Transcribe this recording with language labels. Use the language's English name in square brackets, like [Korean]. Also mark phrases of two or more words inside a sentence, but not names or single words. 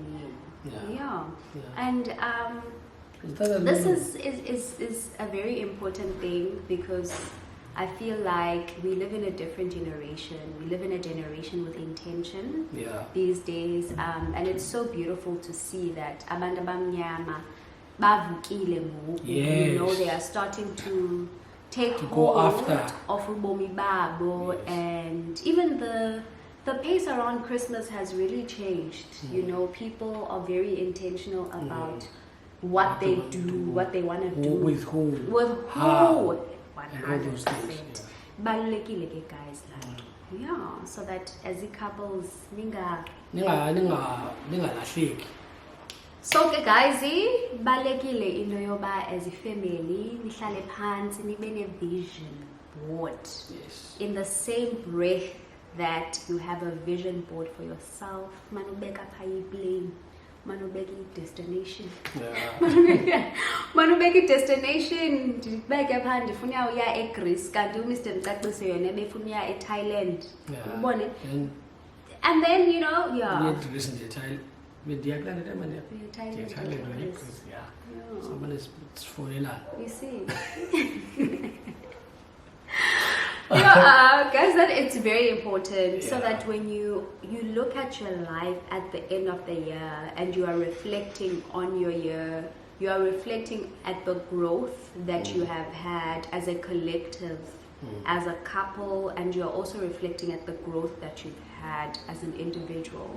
[English] And this is a very important thing, because I feel like we live in a different generation. We live in a generation with intention these days, and it's so beautiful to see that [Xhosa] abantu abamnyama bavukile ngoku. [English] They are starting to take hold of [Xhosa] ubomi babo, [English] and even the pace around Christmas has really changed. People are very intentional about what they do, what they want to do, with who, how. 100%. And all those things. Guys, so that as a couples, [Xhosa] ningalahleki. [English] So guys, [Xhosa] balekile into yoba [English] as a family [Xhosa] nihlale phansi nibe ne [English] vision board. In the same breath that you have a vision board for yourself, [Xhosa] manubeka plane, manubeka destination. Manubeka destination, ndibeke pha ndifuna uya eGreece kanti uMr Mcaciso yena befuna uya eThailand. Ubone? [English] And then You see. Guys, that it's very important, so that when you look at your life at the end of the year and you are reflecting on your year, you are reflecting at the growth that you have had as a collective as a couple, and you're also reflecting at the growth that you've had as an individual.